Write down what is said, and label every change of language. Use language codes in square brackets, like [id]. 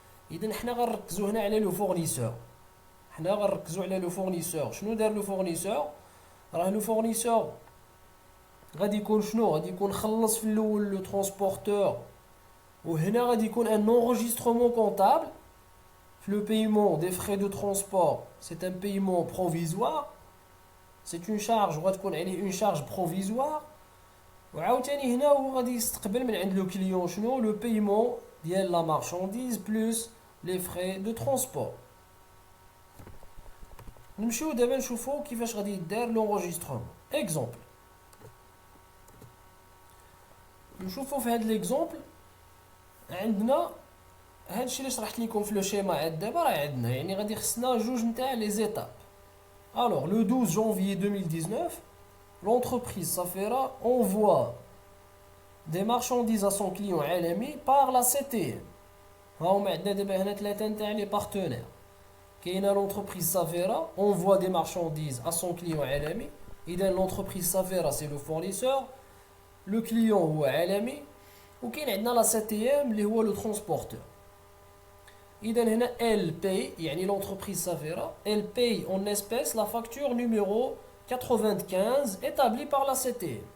[ar] اذا حنا غنركزوا هنا على لو فورنيسور. شنو دار لو فورنيسور؟ راه لو فورنيسور غادي يكون شنو؟ غادي يكون خلص في الاول لو ترونسبورتور، وهنا غادي يكون ان [fr] enregistrement comptable. Le paiement des frais de transport, c'est un paiement provisoire. C'est une charge [ar] غتكون عليه [fr] une charge provisoire. [ar] وعاوتاني هنا هو غادي يستقبل من عند لو كليون شنو؟ لو paiement ديال لا marchandise [fr] plus les frais de transport. [ar] نمشيو دابا نشوفو كيفاش غادي يدار لونجسترومون. اكزومبل نشوفو في هاد ليكزومبل عندنا هادشي اللي شرحت لكم في لو شيما. عاد دابا راه عندنا يعني غادي خصنا جوج نتاع لي زيتاب. [fr] Alors le 12 janvier 2019, l'entreprise Safera envoie des marchandises à son client عالمي par la CTM. [ar] ها هما عندنا دابا هنا ثلاثه نتاع لي بارتنير. كاينه [fr] l'entreprise Safera envoie des marchandises à son client عالمي. [ar] اذا [fr] l'entreprise Safera c'est le fournisseur, le client [ar] هو عالمي، وكاين عندنا لا سي تي ام اللي هو لو ترونسبورتور. اذا هنا [fr] ال باي يعني لونتربريز سافيرا ال باي اون اسبيس لا فاكتور نيميرو 95 établie par la CTM.